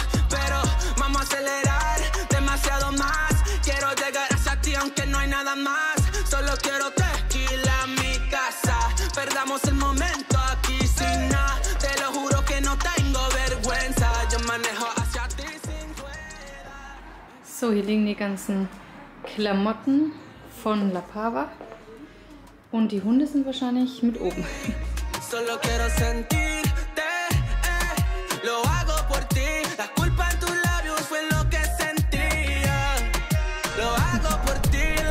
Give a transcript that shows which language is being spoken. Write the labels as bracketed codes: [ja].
[es] Pero vamos a acelerar demasiado más. Quiero llegar hacia ti aunque no hay nada más. Solo quiero tequila en mi casa. Perdamos el momento aquí sin nada. Te lo juro que no tengo vergüenza. Yo manejo hacia ti. [de] So, hier liegen die ganzen Klamotten von La Pava und die Hunde sind wahrscheinlich mit oben. [es] Solo quiero sentirte, lo hago por ti. La culpa en tus labios fue lo que sentía. Lo hago por ti.